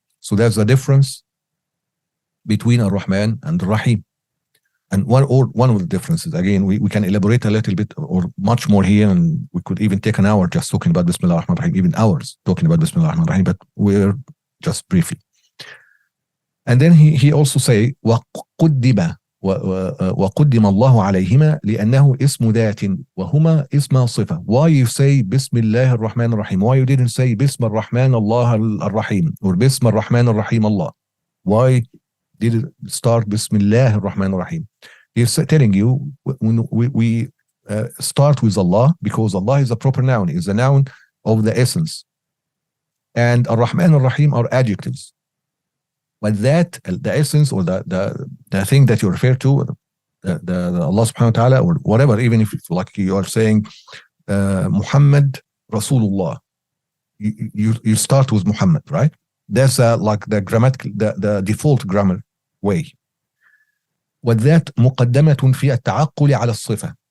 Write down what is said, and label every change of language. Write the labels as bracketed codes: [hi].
[en] So that's the difference between ar-Rahman and ar-Rahim. And one of the differences, again, we can elaborate a little bit or much more here, and we could even take an hour just talking about Bismillah ar-Rahman ar-Rahim, even hours talking about Bismillah ar-Rahman ar-Rahim, but we're just briefly. And then he also say, [ar] وَقُدِّمَ وقدم الله عليهما لأنه اسم ذات وهما اسم صفة. [en] Why you say [ar] بسم الله الرحمن الرحيم? [en] Why you didn't say [ar] بسم الرحمن الله الرحيم [en] or [ar] بسم الرحمن الرحيم الله? [en] Why did it start [ar] بسم الله الرحمن الرحيم? [en] He's telling you when we start with Allah because Allah is a proper noun, is a noun of the essence, and Ar-Rahman Ar-Rahim are adjectives. But that, the essence or the thing that you refer to, the Allah subhanahu wa ta'ala or whatever, even if it's like you are saying Muhammad Rasulullah, you start with Muhammad, right? That's like the grammatical, the default grammar way. [ar] وذات مقدمة في التعقل على الصفة.